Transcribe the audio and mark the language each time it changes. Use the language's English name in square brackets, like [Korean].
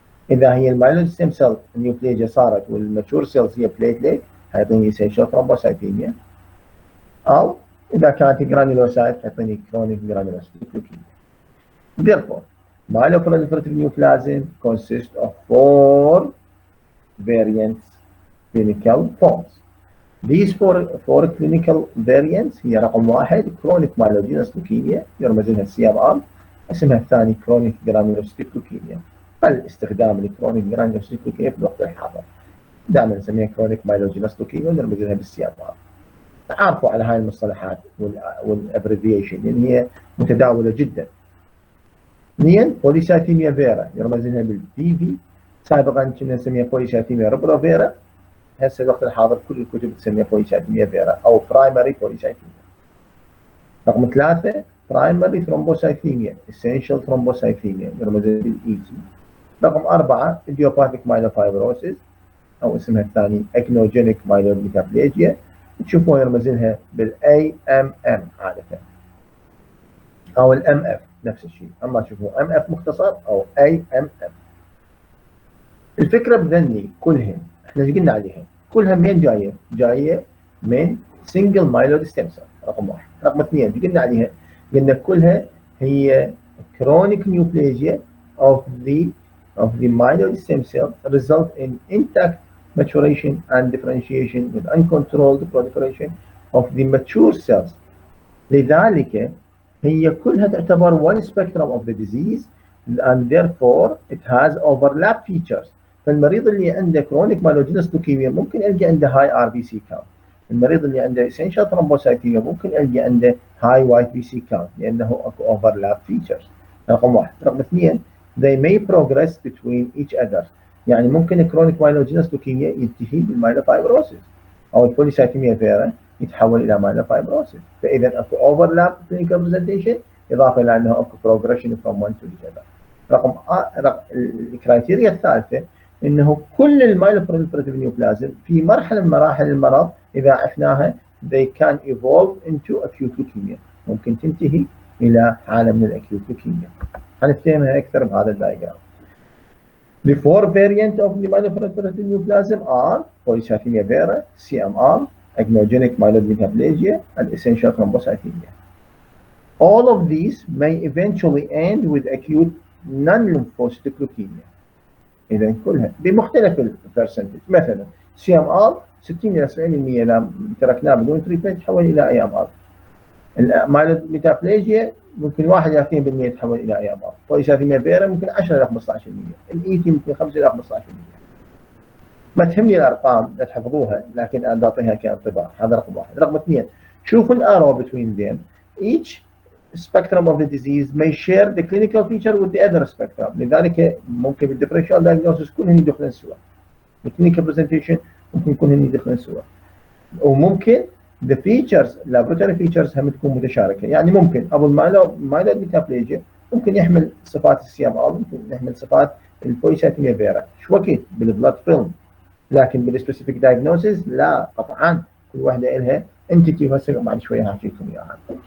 [Arabic] إذا هي المايلوid stem cell نيوبليزيا صارت والماتشور سيلز هي بليتليت هيعطيني essential thrombocythemia، أو إذا كانت جرانيولوسايت هيعطيني [English] chronic granulocytic leukemia. Therefore myeloproliferative neoplasm consists of four variants clinical forms. These four clinical variants [Arabic] هي رقم واحد [English] chronic myelogenous leukemia [Arabic] يرمز لها CMR، اسمها الثاني chronic granulocytic leukemia، فالاستخدام للكرونيك granulocytic leukemia في الوقت الحاضر دائما نسميها chronic myelogenous leukemia ونرمز لها بالCMR. تعرفوا على هاي المصطلحات والابريفيشن لان هي متداوله جدا. اثنين بوليسايثيميا فيرا يرمز لها بالبي في سابقا كنا نسميها بوليسايثيميا ربروفيرا، هسه الوقت الحاضر كل الكتب تسميها بوليسايثيميا فيرا او برايمري بوليسايثيميا. رقم 3 برايمري ثرومبوسايثيميا essential ثرومبوسايثيميا يرمز بالاي تي. رقم 4 idiopathic myelofibrosis او اسمها الثاني اكنوجينيك مايلود ميتابليجيا، تشوفون يرمز لها بالاي ام ام عاده او الام اف نفس الشيء، اما تشوفوا ام اف مختصر او اي ام ام. الفكره بذني كلهم احنا ايش قلنا عليها؟ كلها منين جايه؟ جايه من سنجل مايلود ستيم سيل رقم 1. رقم 2 ايش قلنا عليها؟ قلنا كلها هي [English] chronic neoplasia of the myeloid stem cell result in intact maturation and differentiation with uncontrolled proliferation of the mature cells. [Arabic] لذلك هي كلها تعتبر [English] one spectrum of the disease and therefore it has overlap features. [Arabic] فالمريض اللي عنده [English] chronic myelogenous leukemia [Arabic] ممكن يلقى عنده high RBC count. المريض اللي عنده essential thrombocythemia ممكن يلقى عنده high YBC count لأنه اكو [English] overlap features. [Arabic] رقم 1. رقم 2 [English] they may progress between each other. [Arabic] يعني ممكن [English] chronic myelogenous leukemia [Arabic] ينتهي بالمايلوفايبروسيس أو البوليسايثيميا فيرا يتحول إلى مايلوفايبروسيس. فإذا اكو [English] overlap clinical presentation [Arabic] إضافة إلى أنه اكو [English] progression from one to the other. [Arabic] رقم الكرايتيريا الثالثة انه كل المايلوبروليفراتيف نيوبلازم في مرحله من مراحل المرض اذا عفناها [English] they can evolve into acute leukemia، [Arabic] ممكن تنتهي الى حاله من الاكيوت leukemia. هنفهمها اكثر بهذا الدايجرام. [English] The four variants of the myeloproliferative neoplasm are polycythemia vera, CMR, agnogenic myeloid metaplasia, and essential thrombocythemia. All of these may eventually end with acute non-lymphocytic leukemia. [Arabic] اذا كلها بمختلف البرسنتج. مثلا سي ام ار 60 الى 70% اذا تركناه بدون تريتمنت يتحول الى اي ام ار. المايلود ميتابليجيا ممكن 1 الى 2% يتحول الى اي ام ار. بوليسايثيميا فيرا ممكن 10 الى 15%. الاي تي ممكن 5 الى 15%. ما تهمني الارقام لا تحفظوها لكن انا اعطيها كانطباع. هذا رقم 1. رقم 2 شوفوا الارو [English] between them. Each spectrum of the disease may share the clinical feature with the other spectrum. [Arabic] لذلك ممكن بالديفرنشال دايجنوستس كلهم يدخلون سوا. الكلينيكال برزنتيشن ممكن كلهم يدخلون سوا. وممكن [English] the features laboratory features [Arabic] هم تكون متشاركه، يعني ممكن ابو المايلود ميتابليجيا ممكن يحمل صفات السي ام ار، ممكن يحمل صفات البوليسايثيميا فيرا، شو وقت بالبلاد فيلم، لكن بالسبيسيفيك دايجنوستس لا قطعا كل واحده لها انتيتي هسه بعد شويه هحكيكم اياها.